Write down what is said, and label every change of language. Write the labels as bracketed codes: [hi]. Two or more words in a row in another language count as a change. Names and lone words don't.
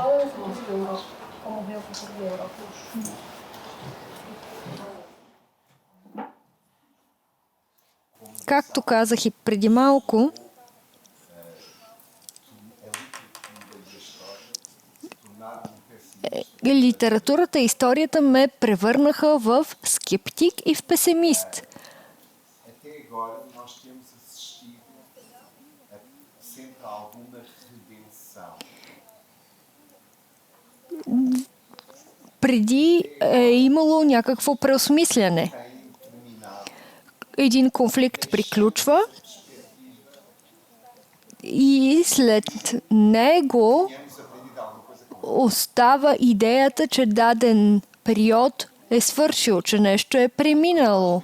[bg] Както казах и преди малко, литературата и историята ме превърнаха в скептик и в песимист. [pt] Até agora nós temos assistido a sempre alguma redenção. [bg] преди е имало някакво преосмисляне. Един конфликт приключва и след него остава идеята, че даден период е свършил, че нещо е преминало.